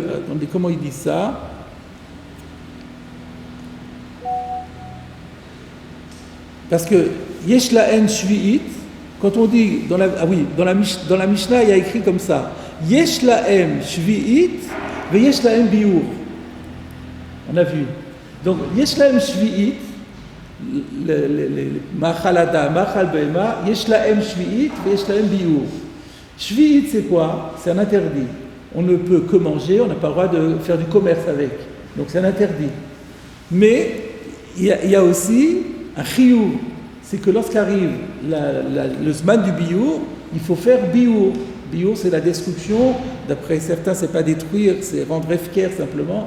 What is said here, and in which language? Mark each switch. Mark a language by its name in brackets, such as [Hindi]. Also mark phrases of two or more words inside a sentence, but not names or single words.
[French] Attendez, comment ils disent ça? Parce que [Hebrew] יש להם שביעית, [French] quand on dit dans la Mishnah, il y a écrit comme ça. [Hebrew] יש להם שביעית, ויש להם ביעור. [French] On a vu. [Hebrew] Donc יש להם שביעית, מאכל אדם, מאכל בהמה, יש להם שביעית, ויש להם ביעור. [French] Shvi'it, c'est quoi? C'est un interdit. On ne peut que manger, on n'a pas le droit de faire du commerce avec. Donc c'est un interdit. Mais il y a aussi un chiyuv. C'est que lorsqu'arrive le zman du biour, il faut faire biour. Biour, c'est la destruction. D'après certains, c'est pas détruire, c'est rendre efker simplement.